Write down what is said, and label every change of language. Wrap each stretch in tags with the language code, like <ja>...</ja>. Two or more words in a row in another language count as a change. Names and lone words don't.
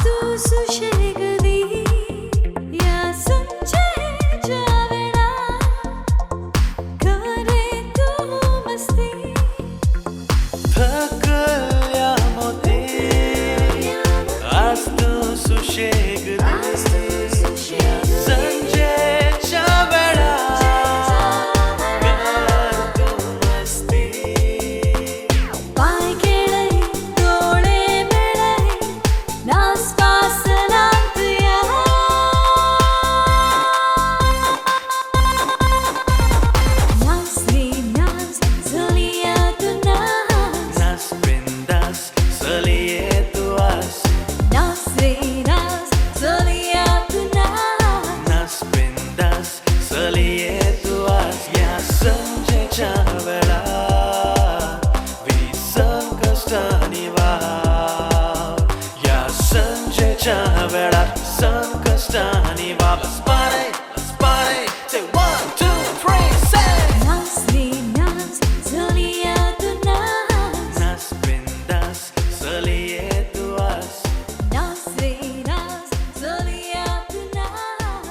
<kok>tu sușegădi, ia संजेच्या वेळात करे तू मस्ती. थकल्या मोते आज तू सुशेगदी. आज तू सुशेगदी. संजेच्या वेळात कर तू मस्ती. पाय केळय डोळे मेळय नास पासलांत या. Nas nas, solia tu nas. Nas bindas, sălie tu as. Nas nas, solia tu nas. Nas bindas, sălie tu as. या संजेच्या वेळात विसन कष्टानी वाव. या संजेच्या वेळात सन कष्टानी वाव.</kok> <en>Let's party, say 1, 2, 3, say.</en> <kok>Nas nas, solia tu nas. Nas bindas, sălie tu as. Nas nas, solia tu nas.</kok>